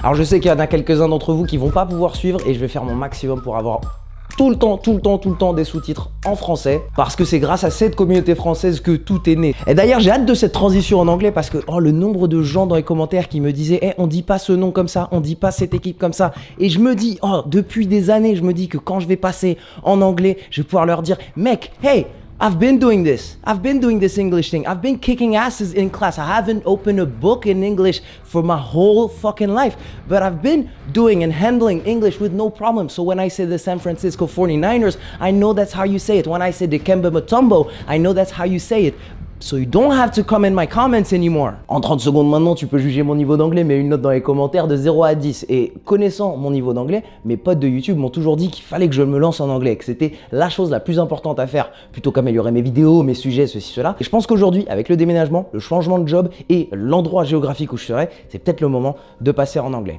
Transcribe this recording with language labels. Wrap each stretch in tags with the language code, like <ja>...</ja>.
<fr>Alors je sais qu'il y en a quelques-uns d'entre vous qui vont pas pouvoir suivre, et je vais faire mon maximum pour avoir tout le temps des sous-titres en français, parce que c'est grâce à cette communauté française que tout est né. Et d'ailleurs, j'ai hâte de cette transition en anglais, parce que le nombre de gens dans les commentaires qui me disaient hey, on dit pas ce nom comme ça, on dit pas cette équipe comme ça. Et je me dis, depuis des années, je me dis que quand je vais passer en anglais, je vais pouvoir leur dire mec, hey,</fr> <en>I've been doing this. I've been doing this English thing. I've been kicking asses in class. I haven't opened a book in English for my whole fucking life. But I've been doing and handling English with no problem. So when I say the San Francisco 49ers, I know that's how you say it. When I say the Kemba Mutombo, I know that's how you say it. So you don't have to come in my comments anymore.</en> <fr>En 30 secondes maintenant, tu peux juger mon niveau d'anglais, mais une note dans les commentaires de 0 à 10. Et connaissant mon niveau d'anglais, mes potes de YouTube m'ont toujours dit qu'il fallait que je me lance en anglais, que c'était la chose la plus importante à faire, plutôt qu'améliorer mes vidéos, mes sujets, ceci, cela. Et je pense qu'aujourd'hui, avec le déménagement, le changement de job et l'endroit géographique où je serai, c'est peut-être le moment de passer en anglais.</fr>